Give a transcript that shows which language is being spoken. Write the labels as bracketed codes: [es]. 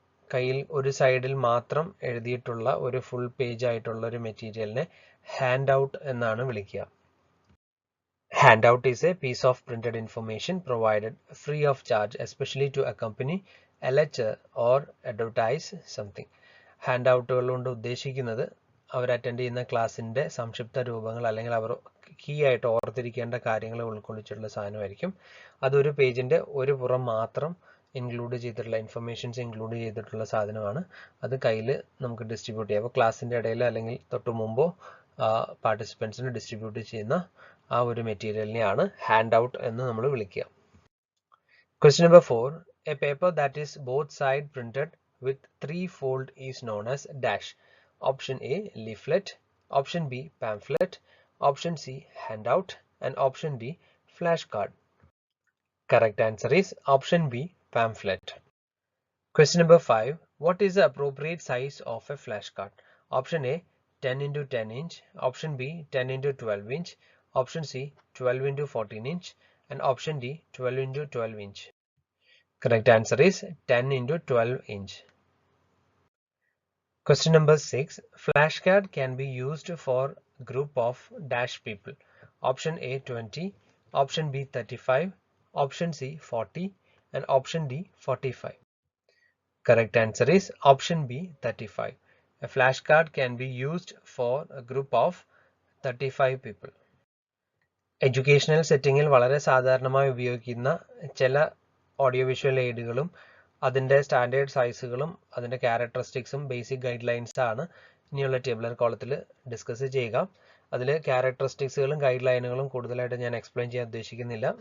[ml] കയ്യിൽ ഒരു സൈഡിൽ മാത്രം എഴുതിയിട്ടുള്ള ഒരു ഫുൾ പേജ് ആയിട്ടുള്ള ഒരു മെറ്റീരിയലിനെ handout എന്നാണ് വിളിക്കുക. [en] Handout is a piece of printed information provided free of charge, especially to accompany a lecture or advertise something. [ml] ഹാൻഡൗട്ടുകൾ കൊണ്ട് ഉദ്ദേശിക്കുന്നത് അവർ അറ്റൻഡ് ചെയ്യുന്ന ക്ലാസ്സിൻ്റെ സംക്ഷിപ്ത രൂപങ്ങൾ അല്ലെങ്കിൽ അവർ കീ ആയിട്ട് ഓർത്തിരിക്കേണ്ട കാര്യങ്ങൾ ഉൾക്കൊള്ളിച്ചിട്ടുള്ള സാധനമായിരിക്കും. അതൊരു പേജിൻ്റെ ഒരു പുറം മാത്രം ഇൻക്ലൂഡ് ചെയ്തിട്ടുള്ള ഇൻഫർമേഷൻസ് ഇൻക്ലൂഡ് ചെയ്തിട്ടുള്ള സാധനമാണ്. അത് കയ്യിൽ നമുക്ക് ഡിസ്ട്രിബ്യൂട്ട് ചെയ്യാം. അപ്പോൾ ക്ലാസ്സിൻ്റെ ഇടയിൽ അല്ലെങ്കിൽ തൊട്ട് മുമ്പോ പാർട്ടിസിപ്പൻസിന് ഡിസ്ട്രിബ്യൂട്ട് ചെയ്യുന്ന ആ ഒരു മെറ്റീരിയലിനെയാണ് ഹാൻഡ് ഔട്ട് എന്ന് നമ്മൾ വിളിക്കുക. [en] Question number 4. A paper that is both side printed with 3 fold is known as dash. Option A, leaflet, option B, pamphlet, option C, handout, and option D, flashcard. Correct answer is option B, pamphlet. Question number 5. What is the appropriate size of a flashcard? Option A, 10 into 10 inch, option B, 10 into 12 inch, option C, 12 into 14 inch, and option D, 12 into 12 inch. Correct answer is 10 into 12 inch. Question number 6. Flashcard can be used for group of dash people. Option A 20, option B 35, option C 40, and option D 45. Correct answer is option B 35. A flashcard can be used for a group of 35 people. [ml] Educational സെറ്റിങ്ങിൽ വളരെ സാധാരണമായി ഉപയോഗിക്കുന്ന ചില audio visual എയ്ഡുകളും അതിൻ്റെ standard സൈസുകളും അതിൻ്റെ ക്യാരക്ടറിസ്റ്റിക്സും basic guide lines ആണ് ഇനിയുള്ള tabular കോളത്തിൽ discuss ചെയ്യുക. അതിൽ ക്യാരക്ടറിസ്റ്റിക്സുകളും ഗൈഡ് ലൈനുകളും കൂടുതലായിട്ട് ഞാൻ എക്സ്പ്ലെയിൻ ചെയ്യാൻ ഉദ്ദേശിക്കുന്നില്ല.